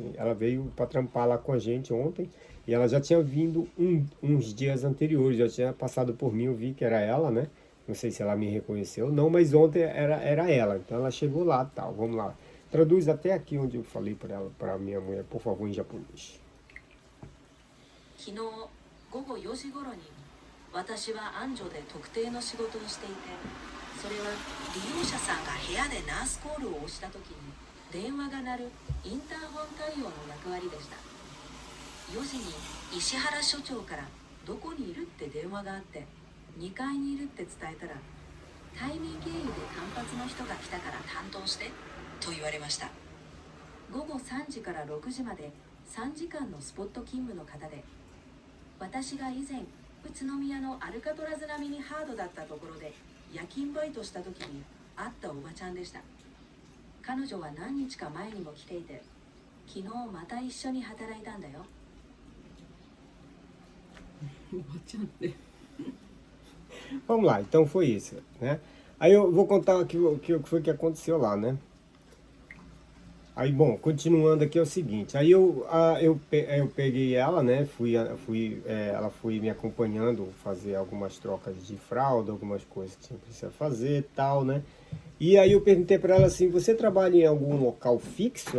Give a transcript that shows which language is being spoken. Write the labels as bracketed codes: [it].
[pt] Ela veio para trampar lá com a gente ontem e ela já tinha vindo uns dias anteriores, já tinha passado por mim, eu vi que era ela, né? Não sei se ela me reconheceu ou não, mas ontem era ela. Então ela chegou lá, tal. Vamos lá. Traduz até aqui onde eu falei para ela, para minha mulher, por favor, em japonês. [ja] 昨日午後4時頃に私は安城で特定の仕事をしていて、それは利用者さんが部屋でナースコールを押した時に電話が鳴るインターホン対応の役割でした。 4時に石原所長からどこにいるって電話があって2階にいるって伝えたら、対面経由で単発の人が来たから担当してと言われました。午後3時から6時まで3時間のスポット勤務の方で、私が以前宇都宮のアルカトラズ並みにハードだったところで夜勤バイトした時に会ったおばちゃんでした。彼女は何日か前にも来ていて、昨日また一緒に働いたんだよ。おばちゃんって。 [pt] Vamos lá, então foi isso, né? Aí eu vou contar o que foi que aconteceu lá, né? Aí, bom, continuando aqui é o seguinte, aí eu peguei ela, né, ela foi me acompanhando, fazer algumas trocas de fralda, algumas coisas que tinha precisa fazer e tal, né, e aí eu perguntei para ela assim: você trabalha em algum local fixo?